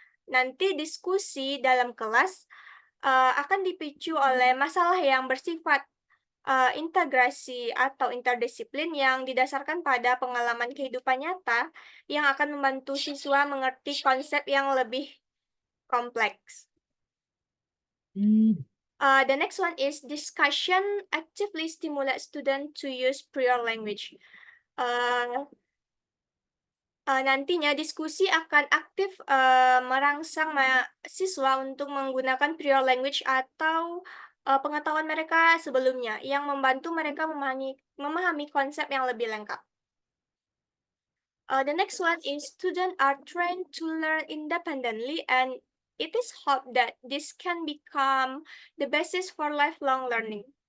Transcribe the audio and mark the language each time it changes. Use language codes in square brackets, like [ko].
[id] Nanti diskusi dalam kelas akan dipicu oleh masalah yang bersifat integrasi atau interdisiplin yang didasarkan pada pengalaman kehidupan nyata yang akan membantu siswa mengerti konsep yang lebih kompleks. [en] The next one is discussion actively stimulate student to use prior language. [id] Nantinya diskusi akan aktif merangsang siswa untuk menggunakan prior language atau pengetahuan mereka sebelumnya yang membantu mereka memahami konsep yang lebih lengkap. [en] The next one is students are trained to learn independently and it is hoped that this can become the basis for lifelong learning.